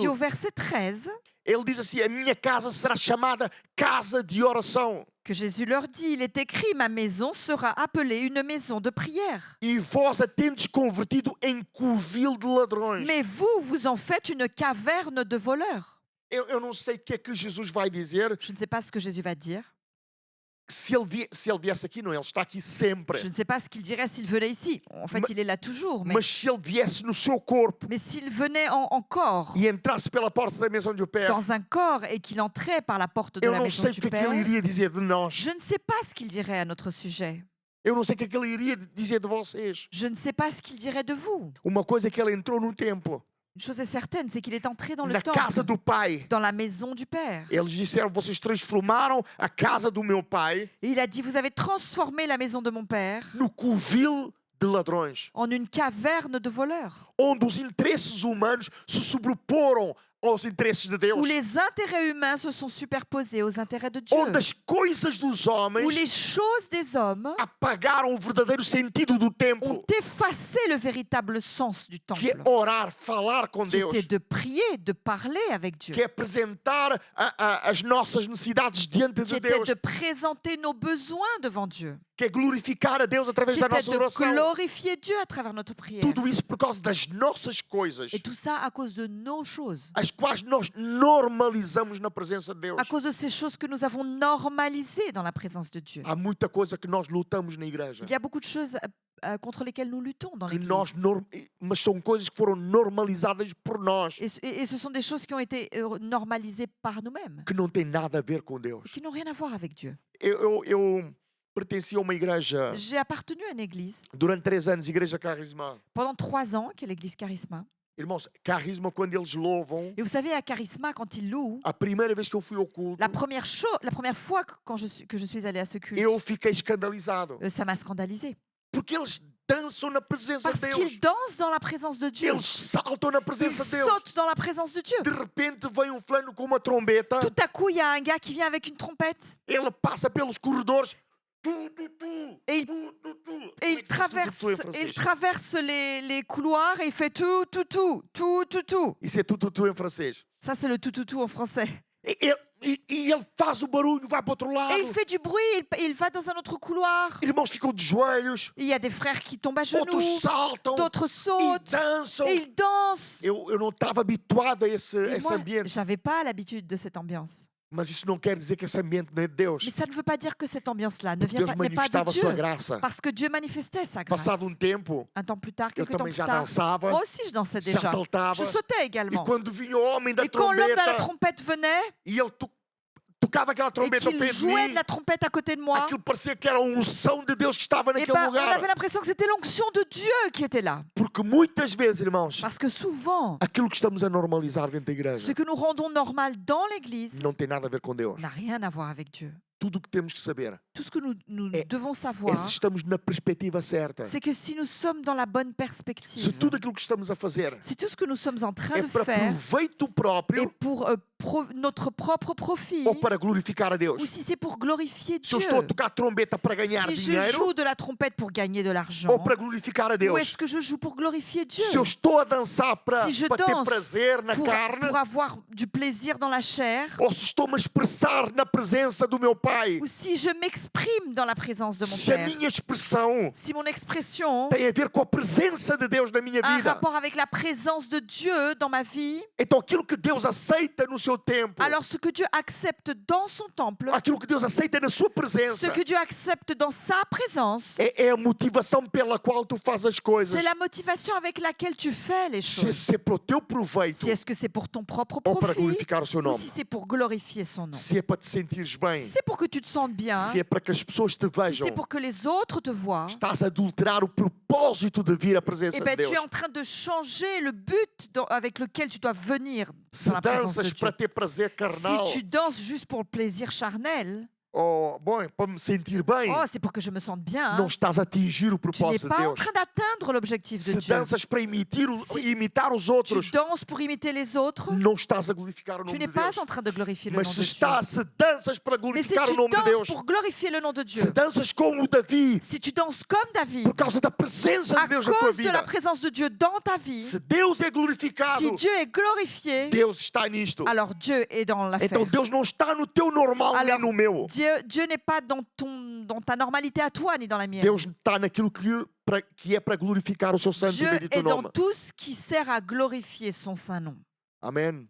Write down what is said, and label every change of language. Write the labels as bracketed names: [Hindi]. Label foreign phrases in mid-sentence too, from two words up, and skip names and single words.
[French] dit au verset 13 [Portuguese] ele diz assim, a minha casa será chamada casa de oração. [French] que Jésus leur dit, il est écrit, ma maison sera appelée une maison de prière. [Portuguese] E vós a tendes convertido em covil de ladrões. [French] Mais vous, vous en faites une caverne de voleurs. [Portuguese] Eu não sei o que é que Jesus vai dizer. [French] Je ne sais pas ce que Jésus va dire. [Portuguese] Se ele viesse aqui, não, ele está aqui sempre. [French] Je ne sais pas ce qu'il dirait s'il venait ici. En fait, il est là toujours. [Portuguese] Mas se ele viesse no seu corpo [French] Mais s'il venait en corps, [Portuguese] e entrasse pela porta da maison do Père, [French] dans un corps, et qu'il entrait par la porte de [Portuguese] eu [French] la [Portuguese] não [French] maison [Portuguese] sei o [French] du [Portuguese] que é que [French] Père, [Portuguese] ele iria dizer de nós. [French] je ne sais pas ce qu'il dirait à notre sujet. [Portuguese] Eu não sei o que é que ele iria dizer de vocês. [French] Je ne sais pas ce qu'il dirait de vous. [Portuguese] Uma coisa é que ele entrou no templo, [French] Une chose est certaine, c'est qu'il est entré dans le [Portuguese] na casa [French] temple, [Portuguese] do Pai. [French] dans la maison du Père. [Portuguese] Eles disseram, vocês transformaram a casa do meu Pai [French] Et il a dit, vous avez transformé la maison de mon Père [Portuguese] no covil de ladrões, [French] en une caverne de voleurs, [Portuguese] onde os interesses humanos se sobreporam aos interesses de Deus, [French] où les intérêts humains se sont superposés aux intérêts de Dieu, [Portuguese] onde as coisas dos [French] où [Portuguese] homens [French] les choses des hommes [Portuguese] apagaram o verdadeiro sentido do [French] ont [Portuguese] templo, [French] effacé le véritable sens du [Portuguese] que é [French] temple, [Portuguese] orar, falar com [French] qui [Portuguese] Deus, [French] était de prier, de parler avec Dieu, [Portuguese] que é apresentar as nossas necessidades diante [French] qui de était [Portuguese] Deus, [French] de présenter nos besoins devant Dieu, [Portuguese] que é glorificar a Deus através [French] qui [Portuguese] da [French] était [Portuguese] nossa [French] de [Portuguese] oração. [French] glorifier Dieu à travers notre prière. [Portuguese] Tudo isso por causa das nossas coisas, [French] Et tout ça à cause de nos choses, [Portuguese] as quais nós normalizamos na presença de Deus. [French] à cause de ces choses que nous avons normalisées dans la présence de Dieu. [Portuguese] Há muita coisa que nós lutamos na igreja, [French] Il y a beaucoup de choses contre lesquelles nous luttons dans [Portuguese] que [French] l'Église. [Portuguese] mas são coisas que foram normalizadas por nós, [French] Et ce sont des choses qui ont été normalisées par nous-mêmes, [Portuguese] que não têm nada a ver com Deus. [French] qui n'ont rien à voir avec Dieu. [Portuguese] Eu pertencia a uma igreja [French] J'ai appartenu à une église [Portuguese] durante 3 anos, Igreja Carisma. [French] pendant 3 ans, qui est l'église Charisma. [Portuguese] Irmãos, Carisma, quando eles louvam, [French] Et vous savez, à Charisma, quand ils louent, [Portuguese] a primeira vez que eu fui ao culto, [French] la première fois que je suis allée à ce culte, [Portuguese] eu fiquei escandalizado. [French] ça m'a scandalisé. [Portuguese] Porque eles dançam na presença [French] Parce [Portuguese] de Deus. [French] qu'ils dansent dans la présence de Dieu. [Portuguese] Eles saltam na [French] Ils [Portuguese] presença de Deus. [French] sautent dans la présence de Dieu. [Portuguese] De repente vem um fulano com uma trombeta, [French] Tout à coup, il y a un gars qui vient avec une trompette [Portuguese] ele passa pelos corredores. [French] et il traverse les couloirs et il fait tout, tout, tout, tout, tout, tout. [Portuguese] Isso é tu em francês. [French] Ça, c'est le tout, tout, tout en français. [Portuguese] E ele faz o barulho, vai para o outro lado. [French] Et il fait du bruit, il va dans un autre couloir. [Portuguese] Irmãos ficam de joelhos, [French] Il y a des frères qui tombent à genoux, [Portuguese] outros saltam [French] d'autres [Portuguese] e [French] sautent [Portuguese] dançam. [French] et ils dansent. [Portuguese] Eu não estava habituado a esse [French] Et moi, [Portuguese] ambiente. [French] j'avais pas l'habitude de cette ambiance. [Portuguese] Mas isso não quer dizer que esse ambiente não é de Deus. [French] Mais ça ne veut pas dire que cette ambiance-là [Portuguese] Porque Deus [French] n'est pas [Portuguese] manifestava [French] de [Portuguese] a sua [French] Dieu. [Portuguese] graça. [French] Parce que Dieu manifestait sa grâce. [Portuguese] Passado tempo, [French] Un temps plus tard, [Portuguese] eu [French] quelques temps [Portuguese] também [French] plus [Portuguese] já [French] tard, [Portuguese] dançava, [French] moi aussi je dansais [Portuguese] já [French] déjà. [Portuguese] saltava. [French] Je sautais [Portuguese] E [French] également. [Portuguese] quando vinha o homem da [French] Et quand l'homme de la [Portuguese] trombeta, [French] trompette venait [Portuguese] e ele tocava aquela [French] et [Portuguese] trombeta ao [French] qu'il [Portuguese] pé de [French] jouait [Portuguese] mim, [French] de la trompette à côté de moi, [Portuguese] aquilo parecia que era a unção de Deus que estava eh naquele [French] ben, on [Portuguese] lugar. [French] avait l'impression que c'était l'onction de Dieu qui était là. [Portuguese] Porque muitas vezes, irmãos, [French] Parce que souvent, [Portuguese] aquilo que estamos a normalizar dentro da [French] ce [Portuguese] igreja [French] que nous rendons normal dans l'Église [Portuguese] não tem nada a ver com Deus. [French] n'a rien à voir avec Dieu. [Portuguese] tudo o que temos que saber [French] Tout ce que nous [Portuguese] É- [French] devons [Portuguese] é [French] savoir, [Portuguese] se estamos na perspectiva certa. [French] c'est que si nous sommes dans la bonne [Portuguese] Se [French] perspective, [Portuguese] tudo aquilo que estamos a fazer [French] si tout ce que nous sommes en train [Portuguese] é [French] de [Portuguese] para [French] faire [Portuguese] proveito [French] est [Portuguese] próprio [French] pour notre propre profit, [Portuguese] ou para glorificar a Deus. [French] ou si c'est pour glorifier [Portuguese] Se eu [French] Dieu, [Portuguese] estou a tocar trombeta para ganhar [French] si je [Portuguese] dinheiro [French] joue de la trompette pour gagner de l'argent, [Portuguese] ou para glorificar a [French] ou [Portuguese] Deus. [French] est-ce que je joue pour glorifier Dieu, [Portuguese] Se eu estou a dançar para, [French] Si je [Portuguese] para ter [French] danse [Portuguese] prazer na carne [French] pour avoir du plaisir dans la chair, [Portuguese] ou se estou-me a expressar na presença do meu Pai. [French] ou si je m'exprime dans la présence de mon [Portuguese] Se a [French] Père, [Portuguese] minha expressão [French] si mon expression [Portuguese] tem a ver com a presença de Deus na minha [French] a un [Portuguese] vida, [French] rapport avec la présence de Dieu dans ma vie, [Portuguese] então aquilo que Deus aceita no seu tempo, [French] alors ce que Dieu accepte dans son temple, [Portuguese] aquilo que Deus aceita na sua [French] ce [Portuguese] presença, [French] que Dieu accepte dans sa présence, [Portuguese] é a motivação pela qual tu fazes as coisas. [French] c'est la motivation avec laquelle tu fais les [Portuguese] Se [French] choses. [Portuguese] é para o teu proveito [French] Si est-ce que c'est pour ton propre [Portuguese] ou para [French] profit, [Portuguese] glorificar o seu [French] ou [Portuguese] nome, [French] si c'est pour glorifier son nom. [Portuguese] se é para te sentires bem, [French] Si c'est pour que tu te sentes bien, [Portuguese] se é para que as pessoas te [French] si [Portuguese] vejam, [French] c'est pour que les autres te voient, [Portuguese] estás a adulterar o propósito de vir à presença eh de [French] ben, [Portuguese] Deus. [French] tu es en train de changer le but avec lequel tu dois venir [Portuguese] Se [French] dans la présence de [Portuguese] danças [French] Dieu. [Portuguese] para ter prazer carnal, [French] Si tu danses juste pour le plaisir charnel, [Portuguese] ou bom, para me sentir bem, [French] oh, c'est pour que je me sente bien. [Portuguese] não estás a atingir o [French] Tu n'es [Portuguese] propósito de [French] pas en [Portuguese] Deus. [French] train d'atteindre l'objectif de [Portuguese] Se [French] Dieu. [Portuguese] danças para [French] Si [Portuguese] imitar os [French] Tu [Portuguese] outros, [French] danses pour imiter les autres, [Portuguese] não estás a glorificar o [French] tu [Portuguese] nome [French] n'es [Portuguese] de [French] pas [Portuguese] Deus. [French] en train de glorifier le [Portuguese] Mas [French] nom [Portuguese] se, [French] de Dieu. [Portuguese] se danças para [French] Mais si [Portuguese] glorificar o [French] tu [Portuguese] nome de [French] danses [Portuguese] Deus, [French] pour glorifier le nom de Dieu, [Portuguese] se danças como o Davi, [French] si tu danses comme David, [Portuguese] por causa da presença [French] à [Portuguese] de Deus na tua [French] cause de la [Portuguese] vida, [French] présence de Dieu dans ta vie, [Portuguese] se Deus é glorificado, [French] si Dieu est glorifié, [Portuguese] Deus está nisto. [French] alors Dieu est dans l'affaire. [Portuguese] Então Deus não está no teu normal nem [French] Alors, [Portuguese] no meu. [French] Dieu n'est pas dans ta normalité à toi ni dans la mienne. [Portuguese] Deus está naquilo que é para glorificar o seu santo e [French] Dieu [Portuguese] bendito [French] est dans [Portuguese] nome. [French] tout ce qui sert à glorifier son saint nom. [Portuguese] Amém.